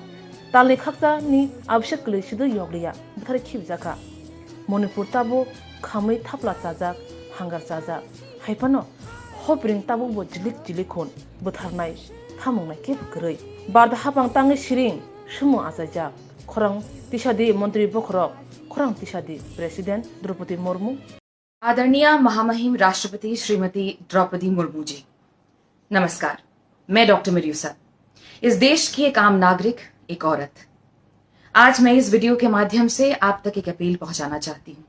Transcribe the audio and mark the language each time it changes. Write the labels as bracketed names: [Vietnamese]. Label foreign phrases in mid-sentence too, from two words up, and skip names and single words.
[Kok Borok] Tali khakta ni abshek kle sido yogliya buthari khibjaka. Manipur tabo khamai thapla chajak hangar chajak. Haipano hopring tabo bo jilik khon butharnai thamungnai ke bukrei. Barda hapang tangi Shiring sumo ajaja khorang tisadi मंत्री बखरक खरंग तिशादी प्रेसिडेंट द्रौपदी मुर्मू। [Hindi] आदरणीय महामहिम राष्ट्रपति श्रीमती द्रौपदी मुर्मू जी, नमस्कार। मैं डॉक्टर मिर्यूसा, इस देश की एक आम नागरिक, एक औरत। आज मैं इस वीडियो के माध्यम से आप तक एक अपील पहुंचाना चाहती हूं।